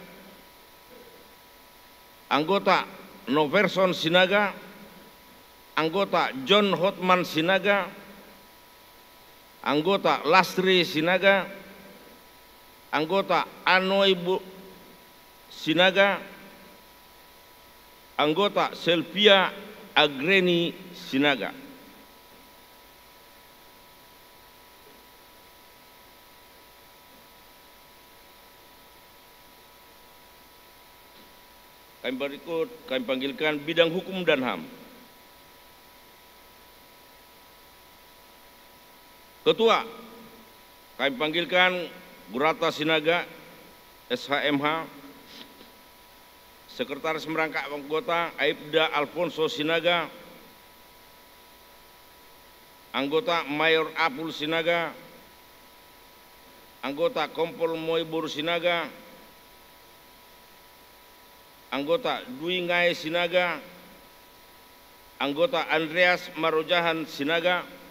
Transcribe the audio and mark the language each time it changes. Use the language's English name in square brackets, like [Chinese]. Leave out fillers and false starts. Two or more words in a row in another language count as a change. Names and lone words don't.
[Indonesian] anggota Noverson Sinaga, anggota John Hotman Sinaga, anggota Lastri Sinaga, anggota Anoy Sinaga, anggota Selvia Agreni Sinaga. Kami berikut, kami panggilkan bidang hukum dan HAM. Ketua, Kami panggilkan Burata Sinaga, SHMH, Sekretaris Merangkap Anggota Aibda Alfonso Sinaga, Anggota Mayor Apul Sinaga, Anggota Kompol Moibur Sinaga, Anggota Dwi Ngai Sinaga, Anggota Andreas Marojahan Sinaga,